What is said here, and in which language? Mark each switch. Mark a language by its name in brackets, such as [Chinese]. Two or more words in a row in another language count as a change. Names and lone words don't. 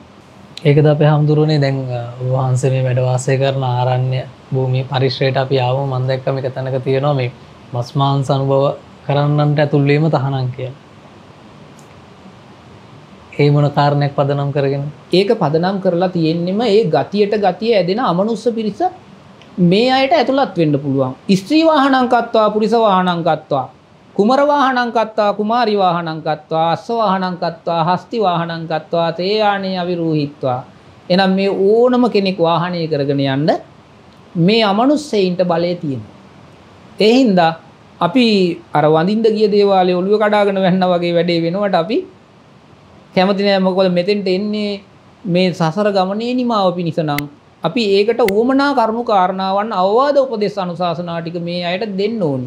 [Sinhala] ඒකද අපේ හාමුදුරුවනේ දැන් වහන්සේ මේ වැඩ වාසය කරන ආරණ්‍ය භූමිය පරිශ්‍රයට අපි ආවම මම දැක්ක මේක තැනක තියෙනවා මේ මස් මාංශ අනුභව කරන්නන්ට ඇතුල් වීම තහනම් කියලා. ඒ මොන කාරණයක් පදනම් කරගෙන? ඒක පදනම් කරලා තියෙන්නෙම ඒ ගතියට ගතිය ඇදෙන අමනුෂ්‍ය පිරිස මේ අයට ඇතුළත් වෙන්න පුළුවන්. [Pali] ස්ත්‍රී වාහනං කତ୍වා පුරිස වාහනං කତ୍වා කුමර වාහනං කତ୍වා කුමාරි වාහනං කତ୍වා අස්ස වාහනං කତ୍වා හස්ති වාහනං කତ୍වා තේයානේ අවිරූහිත්වා. [Sinhala] එහෙනම් මේ ඕනම කෙනෙක් වාහනය කරගෙන යන්න මේ අමනුෂ්‍යයින්ට බලය තියෙනවා. ඒ හින්දා අපි අර වඳින්න ගිය දේවාලේ ඔළුව කඩාගෙන වැන්නා වගේ වැඩේ වෙනවට අපි කැමති නෑ. මොකද මෙතෙන්ට එන්නේ මේ සසර ගමනේ නිමාව පිණිස නම් අපි ඒකට උවමනා කරුණු කාරණාවන් අවවාද උපදේශ අනුශාසනා ටික මේ අයට දෙන්න ඕනි.